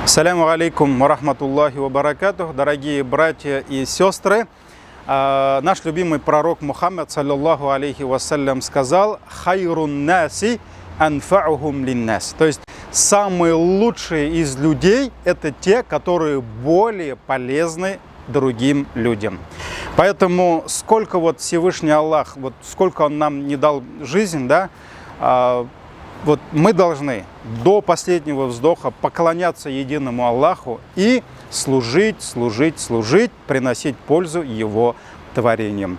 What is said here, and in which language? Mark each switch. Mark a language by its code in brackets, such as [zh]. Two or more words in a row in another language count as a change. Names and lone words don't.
[ar] السلام عليكم ورحمة الله وبركاته, [ru] дорогие братья и сестры. Наш любимый пророк Мухаммад, [ar] صلى الله عليه وسلم, [ru] сказал: [ar] «خير الناس أنفعهم للناس». [ru] То есть самые лучшие из людей – это те, которые более полезны другим людям. Поэтому сколько вот Всевышний Аллах, вот сколько Он нам не дал жизнь, да, вот мы должны до последнего вздоха поклоняться единому Аллаху и служить, приносить пользу Его творениям.